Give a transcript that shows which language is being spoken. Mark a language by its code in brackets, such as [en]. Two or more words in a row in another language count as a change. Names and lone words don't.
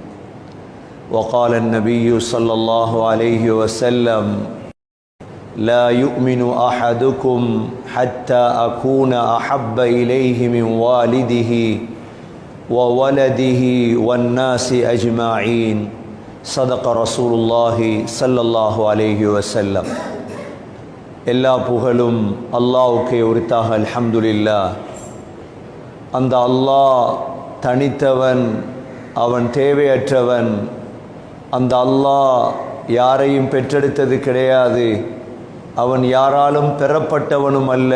[ar] وقال النبي صلى الله عليه وسلم لا يؤمن أحدكم حتى أكون أحب إليه من والده وولده والناس أجمعين صدق رسول الله صلى الله عليه وسلم. [ta] எல்லா புகழும் அல்லாஹ்வுக்கே உரித்தாக. அல்ஹம்துலில்லாஹ். அந்த அல்லாஹ் தனித்தவன், அவன் தேவையற்றவன். அந்த அல்லாஹ் யாரையும் பெற்றெடுத்தது கிடையாது, அவன் யாராலும் பெறப்பட்டவனும் அல்ல.